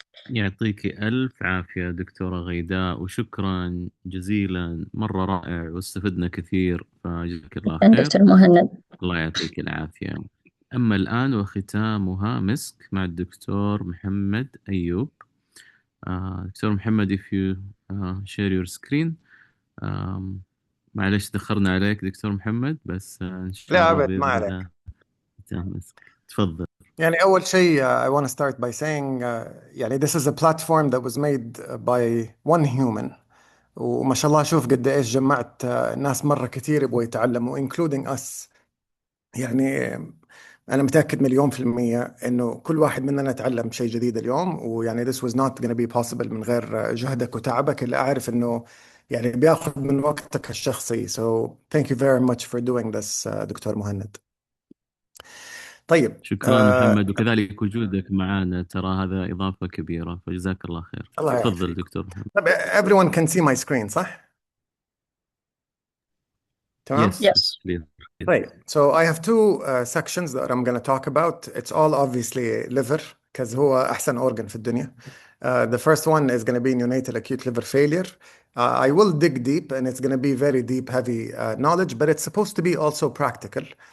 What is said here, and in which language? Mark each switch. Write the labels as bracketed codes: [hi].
[ar] يعطيك ألف عافية دكتورة غيداء، وشكرا جزيلا، مرة رائع واستفدنا كثير، فجزاك الله خير. دكتور مهند، الله يعطيك العافية. أما الآن وختامها مسك مع الدكتور محمد أيوب. [en] دكتور محمد if you share your screen. [ar] معلش دخرنا عليك دكتور محمد، بس إن شاء لا الله أبد ما عليك. تفضل. يعني أول شيء [en] I want to start by saying يعني this is a platform that was made by one human، [ar] وما شاء الله شوف قد إيش جمعت ناس مرة كثير يبغوا يتعلموا [en] including us. [ar] يعني أنا متأكد 1,000,000% إنه كل واحد مننا تعلم شيء جديد اليوم، ويعني [en] this was not going to be possible [ar] من غير جهدك وتعبك اللي أعرف إنه يعني بياخذ من وقتك الشخصي. [en] So thank you very much for doing this doctor مهند. [ar] طيب شكرا محمد، وكذلك وجودك معنا، ترى هذا إضافة كبيرة، فجزاك الله خير. تفضل دكتور محمد. [en] طيب everyone can see my screen [ar] صح؟ تمام؟ [en] Yes. Right. So I have two sections that I'm going to talk about. It's all obviously liver because [ar] هو أحسن [en] organ [ar] في الدنيا. [en] The first one is going to be neonatal acute liver failure. I will dig deep and it's going to be very deep, heavy knowledge, but it's supposed to be also practical.